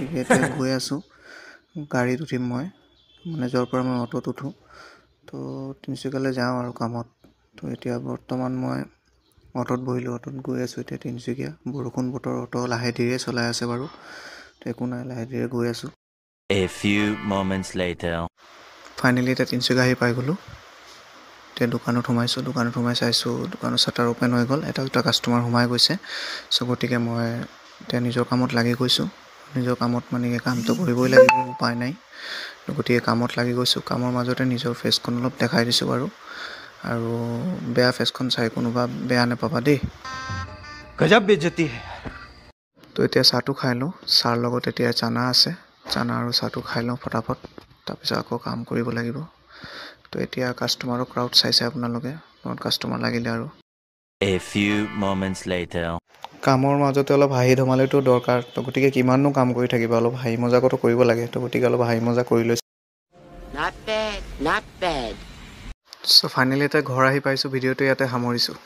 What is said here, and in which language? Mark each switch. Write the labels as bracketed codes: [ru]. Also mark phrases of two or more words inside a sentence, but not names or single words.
[as] গতিকে এতিয়া গৈ আছোঁ, গাড়ীত উঠিম মই, মানে য'ৰ পৰা মই অ'টোত উঠোঁ। তো তিনিচুকীয়ালৈ যাওঁ আৰু কামত। তো এতিয়া বৰ্তমান মই অ'টোত বহিলোঁ, অ'টোত গৈ আছোঁ এতিয়া তিনিচুকীয়া। বৰষুণ বতৰ, অ'টো লাহে ধীৰে চলাই আছে বাৰু, তো একো নাই, লাহে ধীৰে গৈ আছোঁ। [en] A few moments later. [as] ফাইনেলি এতিয়া তিনিচুকীয়া আহি পাই গ'লোঁ। এতিয়া দোকানত সোমাইছোঁ, দোকানত সোমাই চাইছোঁ দোকানৰ [en] shutter open [as] হৈ গ'ল, এটা দুটা কাষ্টমাৰ সোমাই গৈছে। চ' গতিকে মই এতিয়া নিজৰ কামত লাগি গৈছোঁ। নিজৰ কামত মানে কামটো কৰিবই লাগিব, উপায় নাই। গতিকে কামত লাগি গৈছোঁ। কামৰ মাজতে নিজৰ ফেচখন অলপ দেখাই দিছোঁ বাৰু। আৰু বেয়া ফেচখন চাই কোনোবা বেয়া নাপাবা দেই। [hi] गजब बेइज्जती है। [as] তো এতিয়া চাহটো খাই লওঁ, চাহৰ লগত এতিয়া চানা আছে, চানা আৰু চাহটো খাই লওঁ ফটাফট, তাৰপিছত আকৌ কাম কৰিব লাগিব। তো এতিয়া [en] customer crowd [as] চাইছে আপোনালোকে, বহুত কাষ্টমাৰ লাগিলে আৰু। [en] A few moments later. [as] কামৰ মাজতে অলপ হাঁহি ধেমালিটো দৰকাৰ। তো গতিকে কিমাননো কাম কৰি থাকিবা, অলপ হাঁহি মজাকতো কৰিব লাগে। তো গতিকে অলপ হাঁহি মজা কৰি লৈছোঁ। [en] Not bad, not bad. [as] চ' ফাইনেলি এতিয়া ঘৰ আহি পাইছোঁ, ভিডিঅ'টো ইয়াতে সামৰিছোঁ।